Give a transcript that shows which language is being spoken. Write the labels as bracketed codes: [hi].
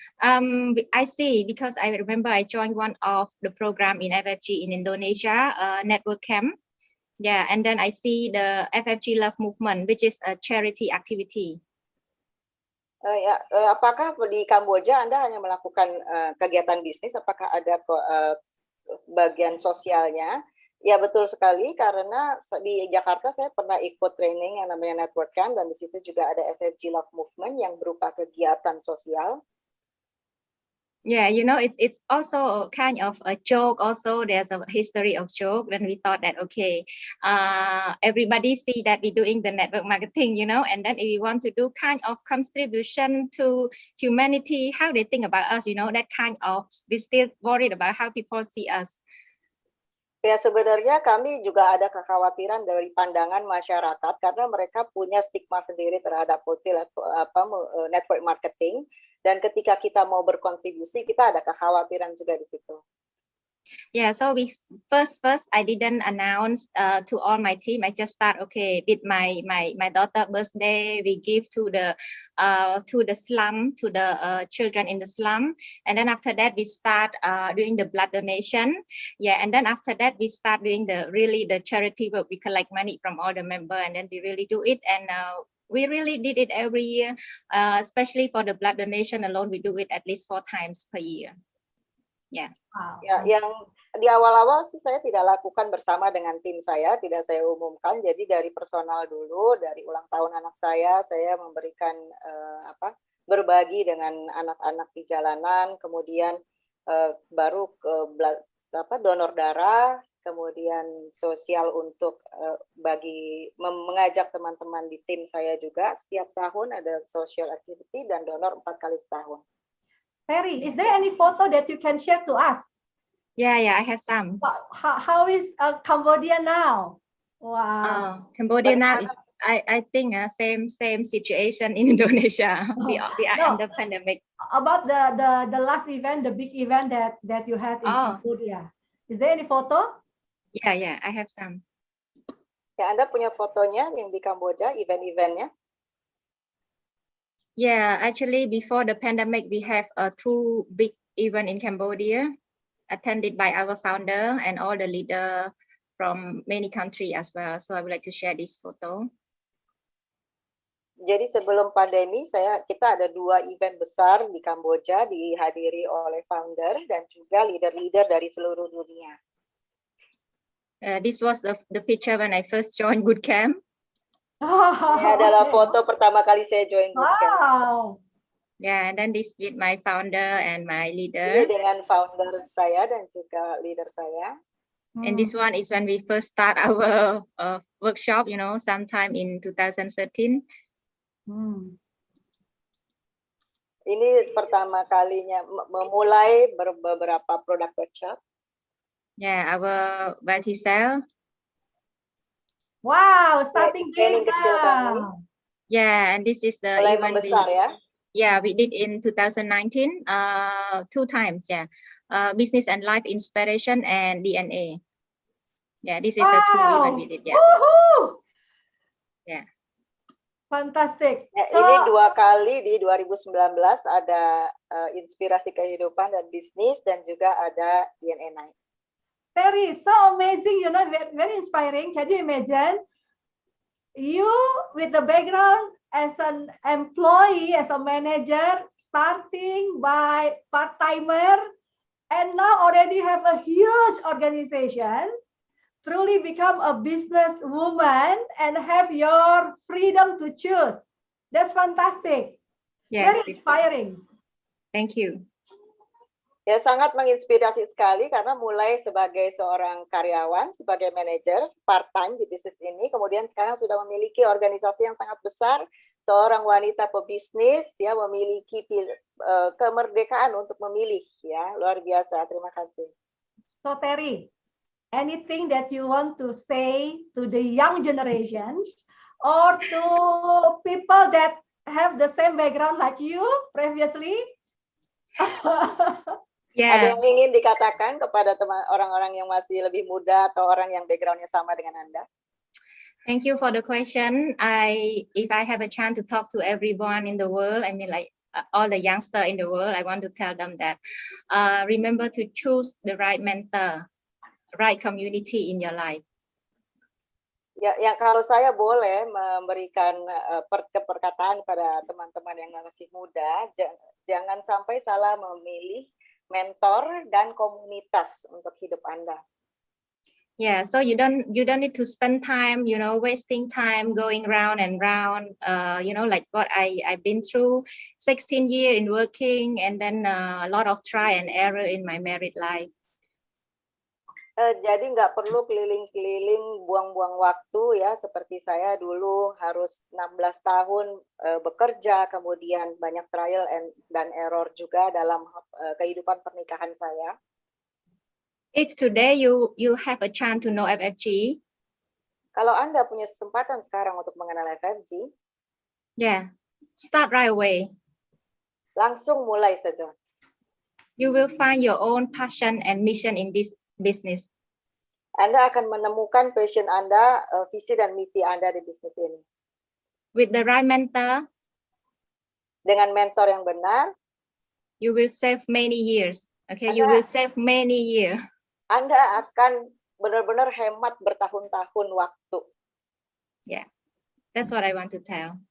[en] I see, because I remember I joined one of the program in FFG in Indonesia, network camp. Yeah, and then I see the FFG Love Movement, which is a charity activity. [id] Apakah di Kamboja Anda hanya melakukan kegiatan bisnis? Apakah ada bagian sosialnya? Ya betul sekali, karena di Jakarta saya pernah ikut training yang namanya Network Camp, dan di situ juga ada FFG Love Movement yang berupa kegiatan sosial. [en] Yeah, you know, it's also kind of a joke. Also, there's a history of joke. Then we thought that, okay, everybody see that we're doing the network marketing, you know, and then if we want to do kind of contribution to humanity, how they think about us, you know, that kind of, we still worried about how people see us. Ya sebenarnya kami juga ada kekhawatiran dari pandangan masyarakat karena mereka punya stigma sendiri terhadap network marketing, dan ketika kita mau berkontribusi kita ada kekhawatiran juga di situ. Yeah, so we first I didn't announce to all my team. I just start, okay, with my daughter birthday, we give to the slum, to the children in the slum, and then after that we start doing the blood donation. Yeah, and then after that we start doing the charity work. We collect money from all the members, and then we really do it, and we really did it every year, especially for the blood donation alone. We do it at least 4 times per year. Yeah. Wow. [id] Ya, yang di awal-awal sih saya tidak lakukan bersama dengan tim saya, tidak saya umumkan. Jadi dari personal dulu, dari ulang tahun anak saya memberikan berbagi dengan anak-anak di jalanan, kemudian baru ke donor darah, kemudian sosial untuk mengajak teman-teman di tim saya juga. Setiap tahun ada social activity dan donor 4 kali setahun. [en] Terry, is there any photo that you can share to us? Yeah, I have some. How is Cambodia now? Wow. Cambodia now is, I think, same situation in Indonesia. We are under pandemic. About the last event, the big event that you had in Cambodia. Is there any photo? Yeah, I have some. [id] Ya, Anda punya fotonya yang di Kamboja, event-eventnya? [en] Yeah, actually, before the pandemic, we have 2 big events in Cambodia, attended by our founder and all the leaders from many countries as well. So I would like to share this photo. [id] Jadi sebelum pandemi, kita ada 2 event besar di Kamboja, dihadiri oleh founder dan juga leader-leader dari seluruh dunia. [en] This was the picture when I first joined Bootcamp. [id] Ini adalah foto pertama kali saya join Bootcamp. [en] Wow. Yeah, and then this with my founder and my leader. [id] Ini dengan founder saya dan juga leader saya. [en] And this one is when we first start our workshop, you know, sometime in 2013. [id] Ini pertama kalinya memulai beberapa produk workshop. [en] Yeah, our Vaticel. Wow, starting big [id] kecil kami. [en] Yeah, and this is the [id] Mulai [en] event [id] membesar ya. [en] Yeah, we did in 2019, 2 times. Yeah, business and life inspiration and DNA. Yeah, this is a 2 event we did. Yeah. Woohoo! Yeah. Fantastic. [id] Ya, ini 2 kali di 2019 ada inspirasi kehidupan dan bisnis, dan juga ada DNA Night. [en] Terry, so amazing, you know, very inspiring. Can you imagine you with the background as an employee, as a manager, starting by part-timer, and now already have a huge organization, truly become a business woman and have your freedom to choose. That's fantastic. Yes, very inspiring. Thank you. [id] Ya, sangat menginspirasi sekali karena mulai sebagai seorang karyawan, sebagai manajer part-time di bisnis ini, kemudian sekarang sudah memiliki organisasi yang sangat besar, seorang wanita pebisnis, ya, memiliki kemerdekaan untuk memilih, ya, luar biasa. Terima kasih. [en] So Terry, anything that you want to say to the young generations or to people that have the same background like you previously? Yeah. [id] Ada yang ingin dikatakan kepada orang-orang yang masih lebih muda atau orang yang backgroundnya sama dengan Anda? [en] Thank you for the question. If I have a chance to talk to everyone in the world, I mean, like all the youngster in the world, I want to tell them that remember to choose the right mentor, right community in your life. [id] Ya, yang kalau saya boleh memberikan perkataan pada teman-teman yang masih muda, jangan sampai salah memilih mentor dan komunitas untuk hidup Anda. [en] Yeah, so you don't need to spend time, wasting time going round and round. Like what I've been through, 16 years in working, and then a lot of try and error in my married life. [id] Jadi nggak perlu keliling-keliling buang-buang waktu ya, seperti saya dulu harus 16 tahun bekerja, kemudian banyak trial dan error juga dalam kehidupan pernikahan saya. [en] If today you have a chance to know FFG, [id] kalau Anda punya kesempatan sekarang untuk mengenal FFG, [en] yeah, start right away. [id] Langsung mulai saja. [en] You will find your own passion and mission in this business. [id] Anda akan menemukan passion Anda, visi dan misi Anda di bisnis ini. [en] With the right mentor, [id] dengan mentor yang benar, [en] you will save many years. Okay, you will save many years. [id] Anda akan benar-benar hemat bertahun-tahun waktu. [en] Yeah, that's what I want to tell.